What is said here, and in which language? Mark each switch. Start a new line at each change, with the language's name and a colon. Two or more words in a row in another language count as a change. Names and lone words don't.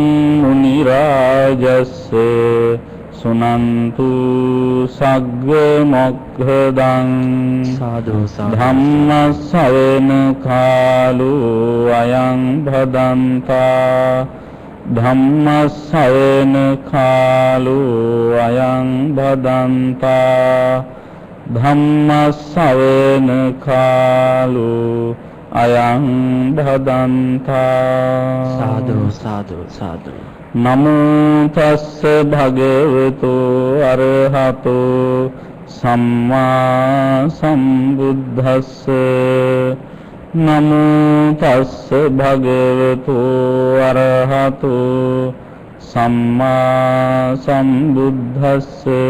Pali: मुनिराजस्य सुनन्तु सग्ग मोक्षदं धम्म सवेन कालो अयं भदन्ता धम्म सवेन कालो अयं भदन्ता धम्म सवेन कालो अयं भदन्ता साधु साधु साधु नमो तस्स भगवतो अरहतो सम्मा सम्बुद्धस्स नमो तस्स भगवतो अरहतो सम्मा सम्बुद्धस्स